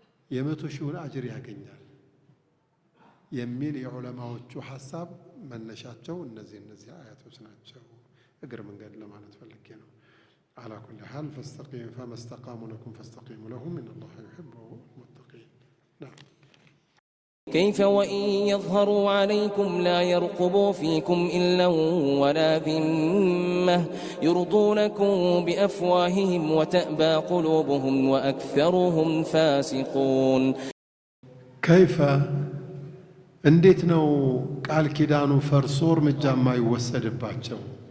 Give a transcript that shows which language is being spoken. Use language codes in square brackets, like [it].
[am] የ100,000 አጅር ያገኛል የሚል የዑለማዎቹ ሐሳብ መነሻቸው እነዚህ አያቶች ናቸው። እግር መንገድ ለማለት ፈልጌ ነው። [ar] على كل حال فاستقيموا فما استقاموا لكم فاستقيموا لهم إن الله يحب المتقين. نعم. كيف وإن يظهروا عليكم لا يرقبوا فيكم إلا ولا ذمة يرضونكم بأفواههم وتأبى قلوبهم وأكثرهم فاسقون. [am] كيف እንዴት ነው ቃል ኪዳኑ ፈርሶር መጃማ ይወሰድባቸው?